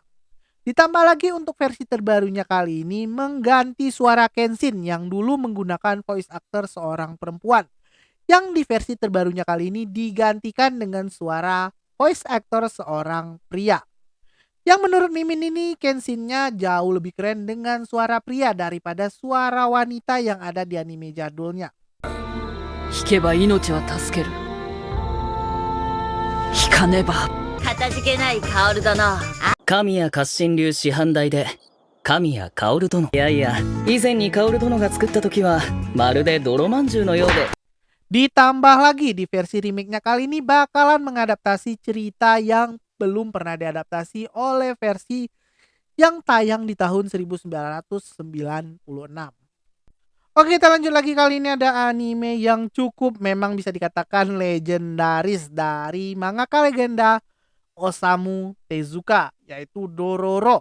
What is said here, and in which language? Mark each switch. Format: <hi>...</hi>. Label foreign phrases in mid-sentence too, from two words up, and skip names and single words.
<id>Ditambah lagi untuk versi terbarunya kali ini mengganti suara Kenshin yang dulu menggunakan voice actor seorang perempuan. Yang di versi terbarunya kali ini digantikan dengan suara voice actor seorang pria. Yang menurut Mimin ini Kenshin-nya jauh lebih keren dengan suara pria daripada suara wanita yang ada di anime jadulnya.</id> <ja>引けば命は助ける。引かねば。かたじけない薫殿。神谷活心流師範代で神谷薫殿。いやいや、以前に薫殿が作った時はまるで泥まんじゅうのようで。</ja> <id>Ditambah lagi di versi remake-nya kali ini bakalan mengadaptasi cerita yang belum pernah diadaptasi oleh versi yang tayang di tahun 1996. Oke, kita lanjut lagi. Kali ini ada anime yang cukup memang bisa dikatakan legendaris dari mangaka legenda Osamu Tezuka, yaitu Dororo.</id>